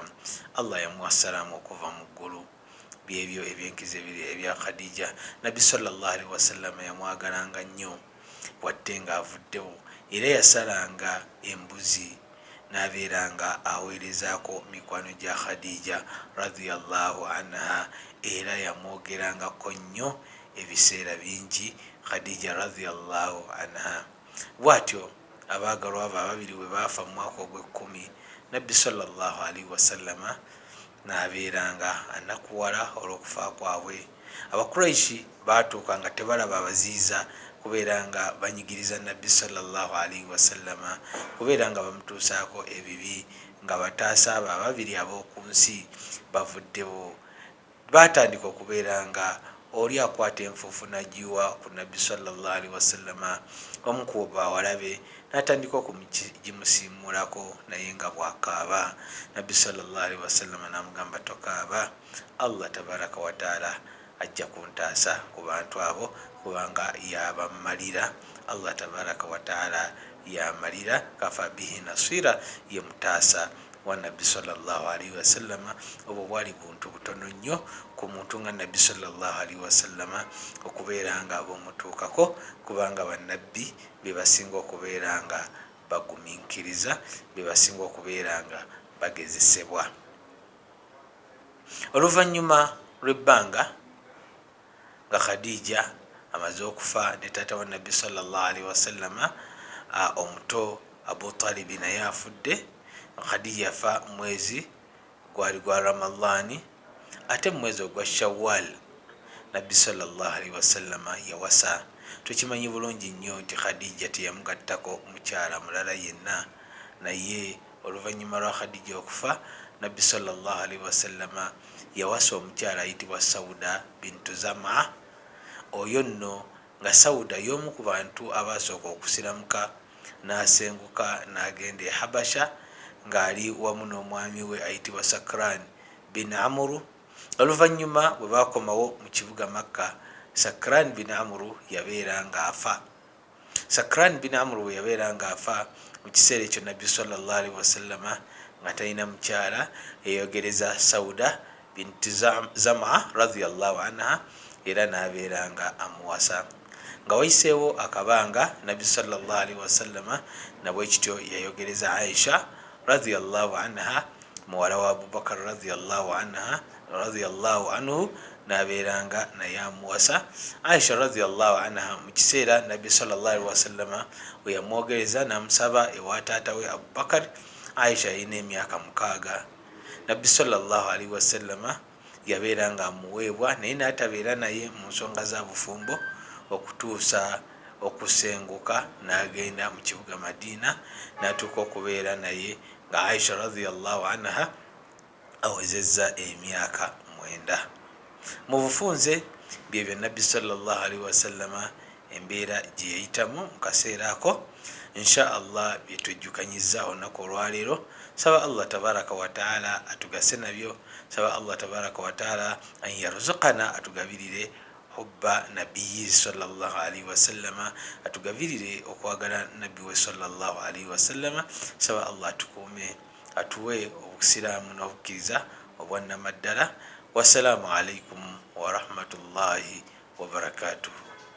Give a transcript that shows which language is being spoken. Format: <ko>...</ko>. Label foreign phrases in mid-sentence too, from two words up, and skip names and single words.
<lg>Allah yamuwa salaamu okuva mu ggulu. Byebyo ebyenkizo ebiri ebya Khadija. Nabbi</lg> <ar>صلى الله عليه وسلم</ar> <lg>yamwagalanga nnyo wadde nga avuddewo, era yasalanga embuzi n'abeeranga aweerezaako mikwano gya Khadija</lg> <ar>رضي الله عنها,</ar> <lg>era yamwogerangako nnyo ebiseera bingi Khadija</lg> <ar>رضي الله عنها.</ar> <lg>Bw'atyo abaagalwa abo ababiri bwe baafa mu mwaka ogw'ekkumi, Nabbi</lg> <ar>صلى الله عليه وسلم</ar> <lg>n'abeeranga anakuwala olw'okufa kwabwe. Abakuraishi baatuuka nga tebalaba abaziiza kubeera nga banyigiriza Nabbi</lg> <ar>صلى الله عليه وسلم,</ar> <lg>kubeera nga bamutuusaako ebibi, nga bataasa abo ababiri ab'oku nsi bavuddewo. Baatandika okubeera nga oli akwata enfuufu nagiwa ku Nabbi</lg> <ar>صلى الله عليه وسلم,</ar> <lg>omu ku bawalabe n'atandika okumusiimulako naye nga bw'akaaba. Nabbi</lg> <ar>صلى الله عليه وسلم</ar> <lg>n'amugamba tokaaba, Allah</lg> <ar>تبارك وتعالى</ar> <lg>ajja kuntaasa ku bantu abo kubanga yabamalira. Allah</lg> <ar>تبارك وتعالى</ar> <lg>yamalira,</lg> <ar>كفى به نصيرا,</ar> <lg>ye mutaasa wa Nabbi</lg> <ar>صلى الله عليه وسلم.</ar> <lg>Obwo bwali buntu butono nnyo ku muntu nga Nabbi</lg> <ar>صلى الله عليه وسلم</ar> <lg>okubeera nga bumutuukako, kubanga bannabbi be basinga okubeera nga bagumiikiriza, be basinga okubeera nga bagezesebwa. Oluvannyuma lw'ebbanga nga Khadija amaze okufa ne taata wa Nabbi</lg> <ar>صلى الله عليه وسلم</ar> <lg>omuto Abu Talibi naye afudde, Khadija yafa mwezi gwali gwa Ramadani, ate mwezi ogwa Shawwal Nabbi</lg> <ar>صلى الله عليه وسلم</ar> <lg>yawasa. Tukimanyi bulungi nnyo nti Khadija teyamugattako mukyala mulala yenna, naye oluvannyuma lwa Khadija okufa Nabbi</lg> <ar>صلى الله عليه وسلم</ar> <lg>yawasa omukyala ayitibwa Sauda bintu Zama. Oyo nno nga Sauda y'omu ku bantu abaasooka okusiramuka n'asenguka n'agenda e Habasha ng'ali wamu n'omwami we ayitibwa Sakran bin Amru. Oluvannyuma bwe baakomawo mu kibuga Makka, Sakran bin Amru yabeera ng'afa. Sakran bin Amru bwe yabeera ng'afa, mu kiseera ekyo Nabbi</lg> <ar>صلى الله عليه وسلم</ar> <lg>nga talina mukyala, yeyogereza Sauda binti Zama</lg> <ar>رضي الله عنها,</ar> <lg>era n'abeera nga amuwasa. Nga wayiseewo akabanga, Nabbi</lg> <ar>صلى الله عليه وسلم</ar> <lg>nabwe kityo yayogereza Aisha</lg> <ar>رضي الله عنها,</ar> <lg>muwala wa Abubakar</lg> <ar>رضي الله عنه,</ar> <lg>n'abeeranga naye amuwasa. Aisha</lg> <ar>رضي الله عنها</ar> <lg>mu kiseera Nabbi</lg> <ar>صلى الله عليه وسلم</ar> <lg>we yamwogereza n'amusaba ewa taata we Abubakar, Aisha yina emyaka 6. nabbi</lg> <ar>صلى الله عليه وسلم</ar> <lg>yabeera nga amuweebwa naye natabeera naye mu nsonga za bufumbo okutuusa okusenguka nagenda mu kibuga Madina natuuka okubeera naye nga Aisha</lg> <ar>رضي الله عنها</ar> <lg>awezezza emyaka 9. mu bufunze byebyo nabbi</lg> <ar>صلى الله عليه وسلم</ar> <lg>embeera gye yayitamu mu kaseera ako.</lg> <ar>إن شاء الله</ar> <lg>byetwejjukanyiza olunaku olwaleero. saba allah</lg> <ar>تبارك وتعالى</ar> <lg>atugase nabyo. saba allah</lg> <ar>تبارك وتعالى أن يرزقنا</ar> <lg>atugabirire</lg> <ar>حب نبيي صلى الله عليه وسلم,</ar> <lg>atugabirire okwagala nabbi we</lg> <ar>صلى الله عليه وسلم.</ar> <lg>saba allah tukuume atuwe obusiraamu n'obukkiriza obwannamaddala.</lg> <ar>والسلام عليكم ورحمة الله وبركاته.</ar>